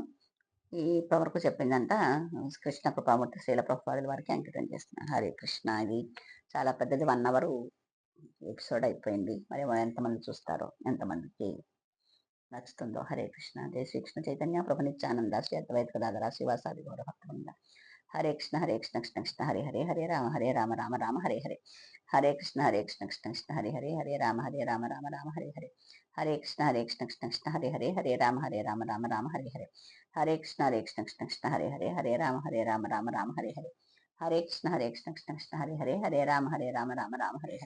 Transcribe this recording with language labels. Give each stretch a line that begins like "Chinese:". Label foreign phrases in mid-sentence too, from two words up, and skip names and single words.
Telugu: ఈ ఇప్పటివరకు చెప్పిందంతా కృష్ణ కృపామూర్తి శ్రీల ప్రభుపాదుల వారికి అంకితం చేస్తున్నాను.
Sanskrit: హరే కృష్ణ.
Telugu: ఇది చాలా పెద్దది 1
English: hour episode
Telugu: అయిపోయింది. మరి ఎంతమంది చూస్తారో, ఎంతమందికి నచ్చుతుందో.
Sanskrit: హరే కృష్ణ. జై శ్రీకృష్ణ చైతన్య ప్రభు నిత్యానంద శ్రీ అద్వైత గదాధర శ్రీవాసాది గౌర భక్తవృంద. హరే కృష్ణ, హరే కృష్ణ, కృష్ణ కృష్ణ హరే హరే, హరే రామ రామ రామ హరే హరే. హరే కృష్ణ, హరే కృష్ణ, కృష్ణ కృష్ణ హరే హరే, హరే రామ రామ రామ హరే హరే. హరే కృష్ణ, హరే కృష్ణ, కృష్ణ కృష్ణ హరే హరే, హరే రామ రామ రామ హరే హరే. హరే కృష్ణ, హరే కృష్ణ, కృష్ణ కృష్ణ హరే హరే, హరే రామ రామ రామ హరే హరే. హరే కృష్ణ, హరే కృష్ణ, కృష్ణ కృష్ణ హరే హరే, హరే రామ రామ రామ హరే హరే.